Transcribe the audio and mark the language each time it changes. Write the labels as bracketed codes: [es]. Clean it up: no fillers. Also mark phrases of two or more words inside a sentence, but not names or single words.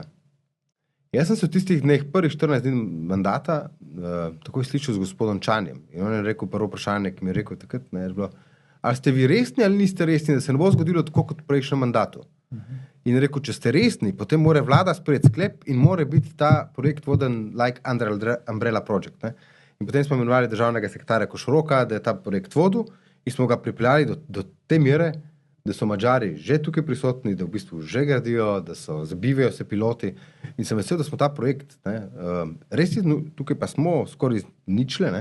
[sl] Jaz sem se v tistih dneh, prvih 14 dni mandata, takoj slišal z gospodom Čanjem. In on je rekel prvo vprašanje, ki mi je rekel takrat, je bilo, ali ste vi resni ali niste resni, da se ne bo zgodilo tako kot v prejšnjem mandatu. In rekel, če ste resni, potem mora vlada sprejeti sklep in mora biti ta projekt voden [en] like under umbrella project. [sl] In potem smo imenovali državnega sekretarja Košroka, da je ta projekt vodil in smo ga pripeljali do te mere, da so Madžari že tukaj prisotni, da v bistvu že gradijo, da so zabivajo se piloti in sem vesel, da smo ta projekt, res tukaj pa smo skoraj ničle.